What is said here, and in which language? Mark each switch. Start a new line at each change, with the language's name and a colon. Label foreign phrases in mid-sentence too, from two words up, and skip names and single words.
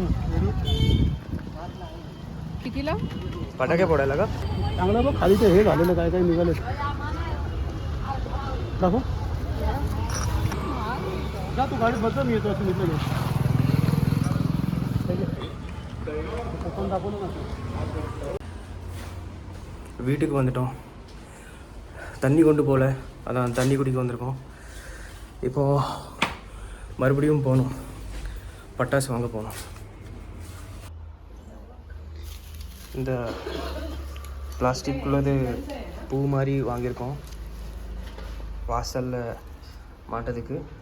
Marathi: कितीला? फटाके फोडायला का? चांगलं बघ खाली ते हे झालेलं काय काय निघाले दाखव जा तू गाडीत बसला मी येतो असं निघलं दाखवलं ना
Tamil: வீட்டுக்கு வந்துட்டோம். தண்ணி கொண்டு போகல, அதான் தண்ணி குடிக்க வந்திருக்கோம். இப்போது மறுபடியும் போகணும், பட்டாசு வாங்க போகணும். இந்த பிளாஸ்டிக்குள்ளது பூ மாதிரி வாங்கியிருக்கோம் வாசலில் மாட்டதுக்கு.